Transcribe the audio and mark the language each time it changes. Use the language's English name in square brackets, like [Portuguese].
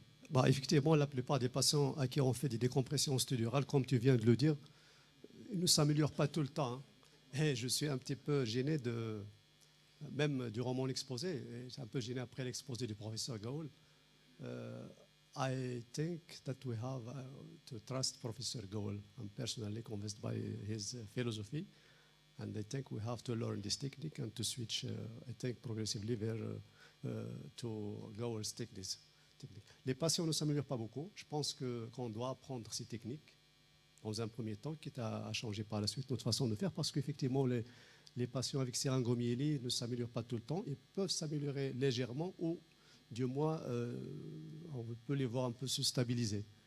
[French] Bah, effectivement, la plupart des patients à qui on fait des décompressions stridurales, comme tu viens de le dire, ils ne s'améliorent pas tout le temps. Hein. Et je suis un petit peu gêné même durant mon exposé, et j'ai un peu gêné après l'exposé du professeur Gaoul. [English] I think that we have to trust Professor Gaoul. I'm personally convinced by his philosophy, and I think we have to learn this technique and to switch, I think, progressively to Gaoul's techniques. [French] Les patients ne s'améliorent pas beaucoup. Je pense qu'on doit apprendre ces techniques dans un premier temps, quitte à changer par la suite notre façon de faire, parce qu'effectivement, les patients avec syringomyélie ne s'améliorent pas tout le temps. Ils peuvent s'améliorer légèrement ou, du moins, on peut les voir un peu se stabiliser.